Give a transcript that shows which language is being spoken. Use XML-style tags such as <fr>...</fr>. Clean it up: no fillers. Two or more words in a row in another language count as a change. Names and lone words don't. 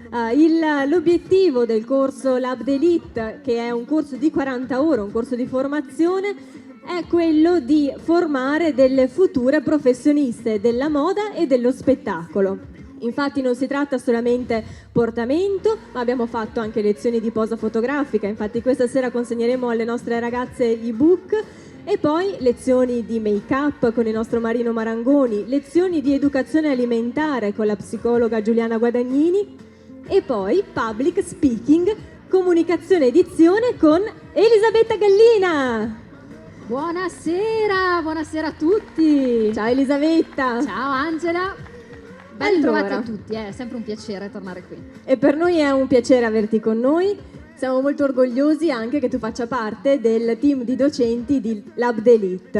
<it>L'obiettivo del corso Lab d'Elite, che è un corso di 40 ore, un corso di formazione, è quello di formare delle future professioniste della moda e dello spettacolo. Infatti non si tratta solamente portamento, ma abbiamo fatto anche lezioni di posa fotografica. Infatti questa sera consegneremo alle nostre ragazze ebook, e poi lezioni di make-up con il nostro Marino Marangoni, lezioni di educazione alimentare con la psicologa Giuliana Guadagnini, e poi</it> <en>public speaking,</en> <it>comunicazione edizione con Elisabetta Gallina. Buonasera, buonasera a tutti. Ciao Elisabetta. Ciao Angela. Ben Allora. trovati a tutti, è sempre un piacere tornare qui. E per noi è un piacere averti con noi. Siamo molto orgogliosi anche che tu faccia parte del team di docenti di Lab d'Elite.</it>